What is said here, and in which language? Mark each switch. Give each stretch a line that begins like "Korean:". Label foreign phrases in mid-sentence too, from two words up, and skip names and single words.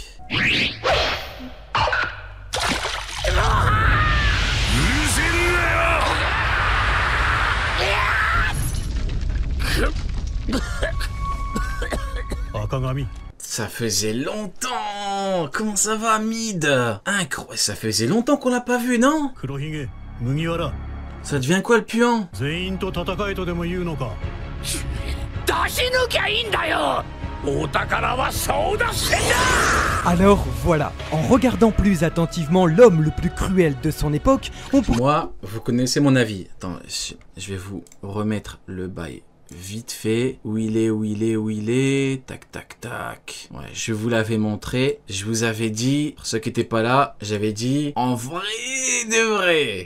French: Akagami. Ça faisait longtemps. Comment ça va, Mid? Incroyable, ça faisait longtemps qu'on l'a pas vu, non?
Japanese: 黒ひげ、麦わら、
French: Ça devient quoi le puant?
Japanese: 全員と戦えとでも言うのか。出し抜きゃいいんだよ。お宝は争奪戦だ。
French: Alors voilà, en regardant plus attentivement l'homme le plus cruel de son époque, on pourrait Moi, vous connaissez mon avis. Attends, je vais vous remettre le bail vite fait. Où il est, où il est, où il est. Tac, tac, tac. Ouais, je vous l'avais montré. Je vous avais dit, pour ceux qui n'étaient pas là, j'avais dit, en vrai de vrai.